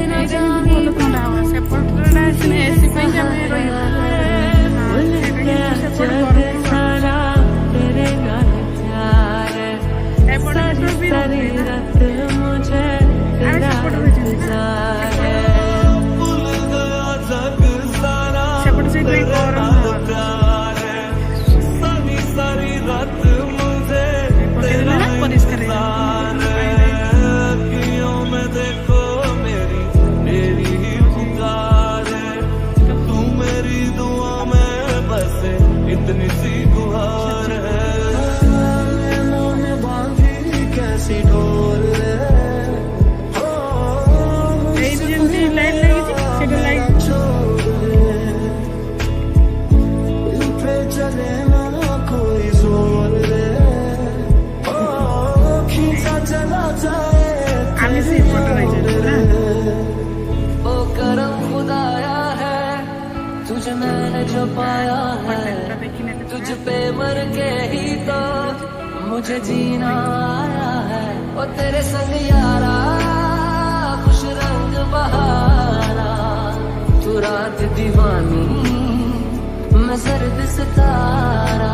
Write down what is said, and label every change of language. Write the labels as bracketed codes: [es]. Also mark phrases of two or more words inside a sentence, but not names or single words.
[or] ଏଇଟା କିନ୍ତୁ ଭଲ ଥଣ୍ଡା ହବ ସେପଟଟା ସିନା ଏସି ପାଇଁ ଆମେ ରହିବା ସେପଟେ ଗରମ ଏପଟେ ବି ରହୁନି ନା ଆମେ ସେପଟେ ରହିଛନ୍ତି ସେପଟେ ସେଇଥିପାଇଁ ଗରମ ପରିଷ୍କାର [hi] इतनी सी गुहार है मैंने बांधी कैसी ढोल [or] ଯେମିତି ଲାଇଟ୍ ଲାଗିଛି ସେଇଟା ଲାଇଟ୍ [hi] पे चले ना कोई जोर खींचा चला जाए [or] ଆମେ ସେଇପଟେ ରହିଛନ୍ତି ନା [hi] ओ करम खुदाया है तुझे मैंने जो पाया है तुझ पे मर के ही तो मुझे जीना आया है ओ तेरे संग यारा खुश रंग बहारा तू रात दीवानी मैं सर्द सितारा